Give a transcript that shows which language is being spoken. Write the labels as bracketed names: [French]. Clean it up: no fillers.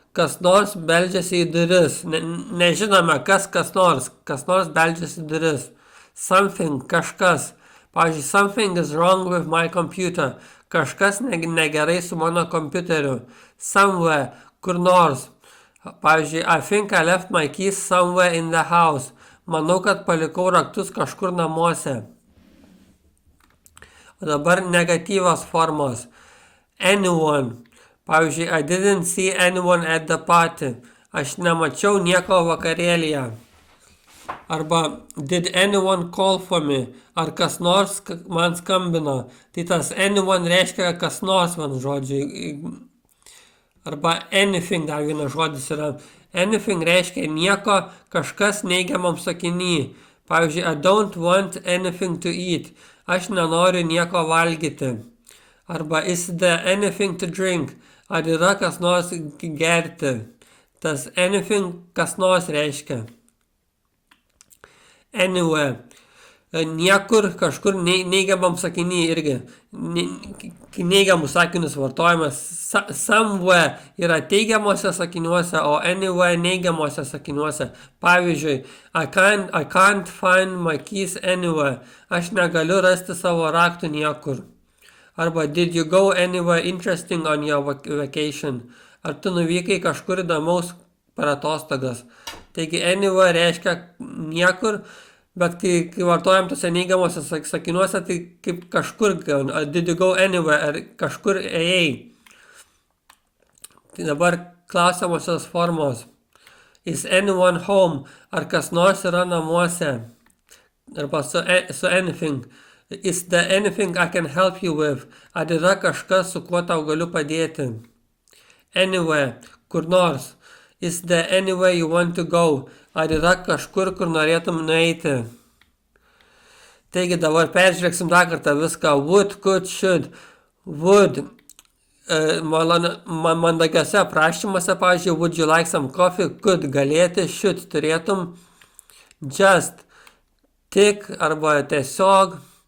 [Lithuanian] Kas nors beldžiasi į duris. Nežinome, kas nors beldžiasi į duris. Something, kažkas. Pavyzdžiui, [English] something is wrong with my computer. [Lithuanian] Kažkas negerai su mano kompiuteriu. [English] Somewhere, [Lithuanian] kur nors. Pavyzdžiui, [English] I think I left my keys somewhere in the house. [Lithuanian] Manau, kad palikau raktus kažkur namuose. O dabar negatyvios formos. Anyone. Pavyzdžiui, [English] I didn't see anyone at the party. [Lithuanian] Aš nemačiau nieko vakarėlyje. Arba [English] did anyone call for me? [Lithuanian] Ar kas nors man skambino? Tai tas anyone reiškia kas nors, man žodžiai. Arba anything, dar vienas žodis yra. Anything reiškia nieko, kažkas neigiamam sakiny. Pavyzdžiui, [English] I don't want anything to eat. [Lithuanian] Aš nenoriu nieko valgyti. Arba [English] is there anything to drink? [Lithuanian] Ar yra kas nors gerti? Tas anything kas nors reiškia. Anywhere. Niekur, kažkur neigiamam sakiny irgi. Neigiamus sakinius vartojimas. Somewhere yra teigiamuose sakiniuose, o anywhere neigiamuose sakiniuose. Pavyzdžiui, [English] I can't find my keys anywhere. [Lithuanian] Aš negaliu rasti savo raktų niekur. Arba [English] did you go anywhere interesting on your vacation? [Lithuanian] Ar tu nuvykai kažkur įdomaus per atostogas? Taigi anywhere reiškia niekur, bet kai vartojam tose neigiamuose sakinuose, tai kaip kažkur, [English] did you go anywhere, [Lithuanian] ar kažkur ėjai. Tai dabar klausiamosios formos. [English] Is anyone home? [Lithuanian] Ar kas nors yra namuose? Arba su anything. [English] Is there anything I can help you with? [Lithuanian] Ar yra kažkas, su kuo tau galiu padėti? Anywhere, kur nors. [English] Is there anywhere you want to go? [Lithuanian] Ar yra kažkur, kur norėtum nueiti? Taigi dabar peržiūrėksim dar kartą viską. [English] Would, could, should. Would. [Lithuanian] Mandagiuose aprašymuose, pavyzdžiui, [English] would you like some coffee? [Lithuanian] Could, galėti, should, turėtum. Just, tik arba tiesiog.